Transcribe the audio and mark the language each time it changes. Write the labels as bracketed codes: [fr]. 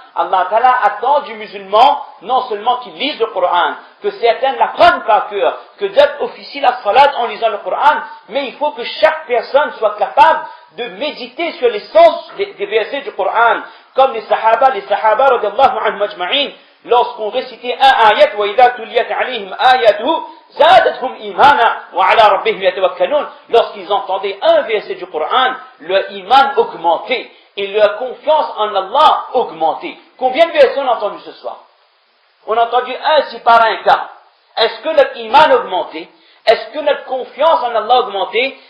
[fr] Allah Ta'ala attend du musulman, non seulement qu'il lise le Coran, que certains l'apprennent par cœur, que d'autres officient la salat en lisant le Coran, mais il faut que chaque personne soit capable de méditer sur l'essence des versets du Coran. Comme les sahaba radiallahu anhum ajma'in, lorsqu'on récitait un ayat, [ar] وَإِذَا تُلِيَتْ عَلَيْهِمْ آيَاتُهُ زَادَتْهُمْ إِيمَانًا وَعَلَى رَبِّهِمْ يَتَوَكَّلُونَ. [fr] Lorsqu'ils entendaient un verset du Coran, leur iman augmentait et leur confiance en Allah augmentait. Combien de versets on a entendu ce soir? On a entendu un si par un cas. Est-ce que notre iman augmentait? Est-ce que notre confiance en Allah augmentait?